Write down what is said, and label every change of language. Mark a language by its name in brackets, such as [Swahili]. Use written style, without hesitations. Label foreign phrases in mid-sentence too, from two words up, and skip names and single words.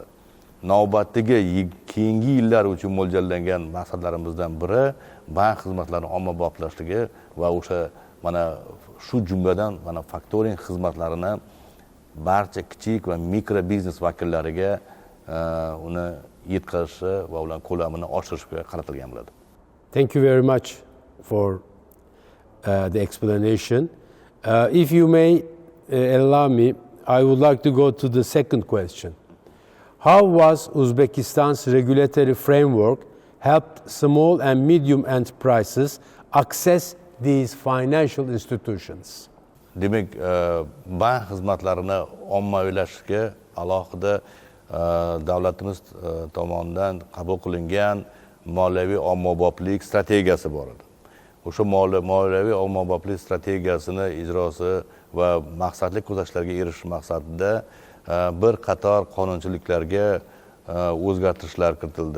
[Uzbek] Navbatdagi keyingi yillar uchun mo'ljallangan maqsadlarimizdan biri bank xizmatlarini ommaboplashligi va o'sha mana shu jumladan mana faktoring xizmatlarini barcha kichik va mikro biznes vakillariga uni yetkazishi va ularning ko'lamini oshirishga qaratilgan bo'ladi. [English] Thank you very much for the explanation. If you may allow me, I would like to go to the second question. How was Uzbekistan's regulatory framework helped small and medium enterprises access these financial institutions? [Uzbek] Demak, bank xizmatlarini ommaviylashtirishga alohida davlatimiz tomonidan qabul qilingan moliyaviy ommaboplik strategiyasi bor edi. O'sha moliyaviy ommaboplik strategiyasini ijrosi va maqsadli ko'rsatkichlarga erishish maqsadida bir qator qonunchiliklarga o'zgartirishlar kiritildi.